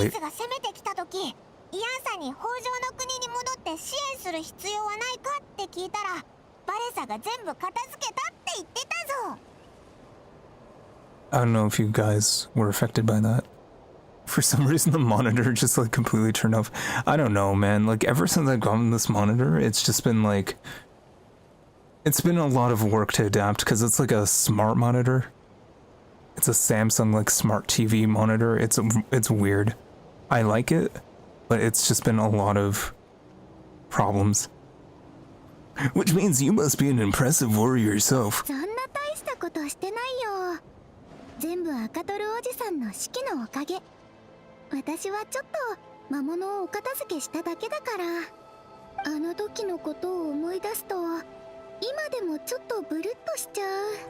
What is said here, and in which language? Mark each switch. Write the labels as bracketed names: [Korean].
[Japanese] アビスが攻めてきた時、イアンさんに北条の国に戻って支援する必要はないかって聞いたら、バレサが全部片付けたって言ってたぞ。 [English] I don't know if you guys were affected by that. For some reason, the monitor just like completely turned off. I don't know, man. Like ever since I've gotten this monitor, it's just been like, it's been a lot of work to adapt because it's like a smart monitor. It's a Samsung like smart TV monitor. It's weird. I like it, but it's just been a lot of problems. Which means you must be an impressive warrior yourself. [Japanese] そんな大したことしてないよ。全部赤トルおじさんの指揮のおかげ。私はちょっと魔物をお片付けしただけだから。あの時のことを思い出すと、今でもちょっとブルッとしちゃう。